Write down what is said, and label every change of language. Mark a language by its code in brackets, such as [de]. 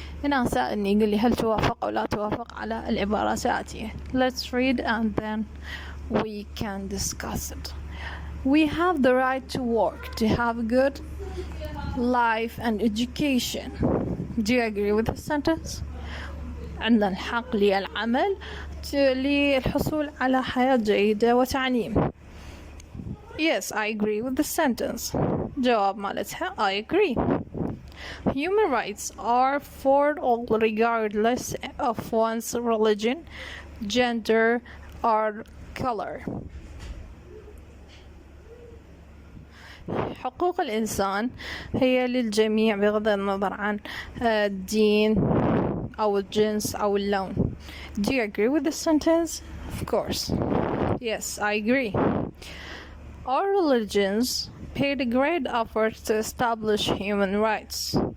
[ar] هنا سألني يقول لي هل توافق أو لا توافق على العبارات الآتية. [en] Let's read and then we can discuss it. We have the right to work, to have a good life and education. Do you agree with the sentence? [ar] عندنا الحق للعمل للحصول على حياة جيدة وتعليم. [en] Yes, I agree with the sentence. جواب مالتها I agree. Human rights are for all regardless of one's religion, gender or color. [ar] حقوق الإنسان هي للجميع بغض النظر عن الدين أو الجنس أو اللون. [en] Do you agree with the sentence? Of course. Yes, I agree. All religions paid a great effort to establish human rights.